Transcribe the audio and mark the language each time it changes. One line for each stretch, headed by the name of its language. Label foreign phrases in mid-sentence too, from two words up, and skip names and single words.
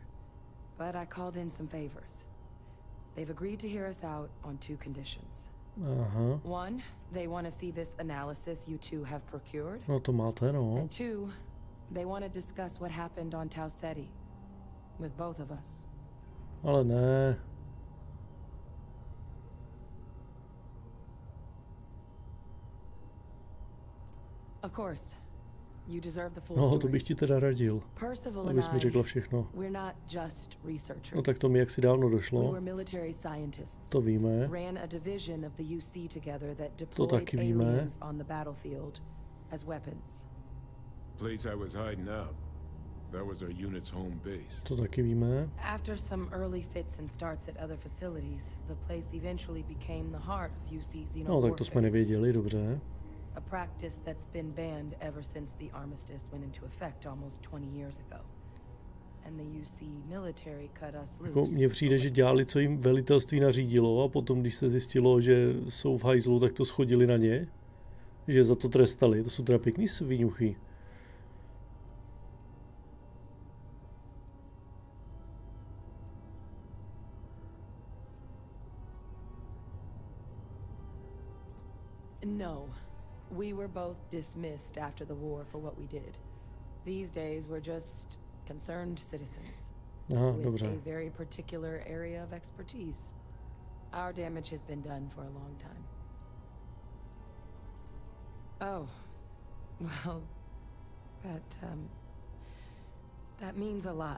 English: But I called in some favors. They've agreed to hear us out on two conditions. One, they want to see this analysis you two have procured.
Czech: No to máte, no.
English: And two, they want to discuss what happened on Tau Ceti. With both of us.
Czech: Ale ne.
English: Of course. You deserve the full
Czech: No,
English: story.
Czech: to bych ti teda radil.
English: Percival
Czech: Abys
English: and
Czech: mi
English: I,
Czech: řekla všechno.
English: we're not just researchers.
Czech: No tak to mi jaksi dávno
English: We
Czech: došlo.
English: were military scientists.
Czech: To víme.
English: Ran a division of the UC together that
Czech: To
English: deployed
Czech: taky víme.
English: aliens on the battlefield as weapons. Place I was hiding out. That was our unit's home base.
Czech: To taky víme.
English: After some early fits and starts at other facilities, the place eventually became the heart of UC Xeno
Czech: No tak to jsme
English: warfare.
Czech: nevěděli, dobře.
English: A practice that's been banned ever since the armistice went into effect almost 20 years ago. And the UC military cut us
Czech: Jako
English: loose.
Czech: mně přijde, že dělali, co jim velitelství nařídilo a potom, když se zjistilo, že jsou v hajzlu, tak to schodili na ně. Že za to trestali. To jsou teda pěkný sviňuchy. No.
English: We were both dismissed after the war for what we did. These days, we're just concerned citizens.
Czech: Aha,
English: with
Czech: dobře.
English: a very particular area of expertise. Our damage has been done for a long time. Oh. Well, that means a lot.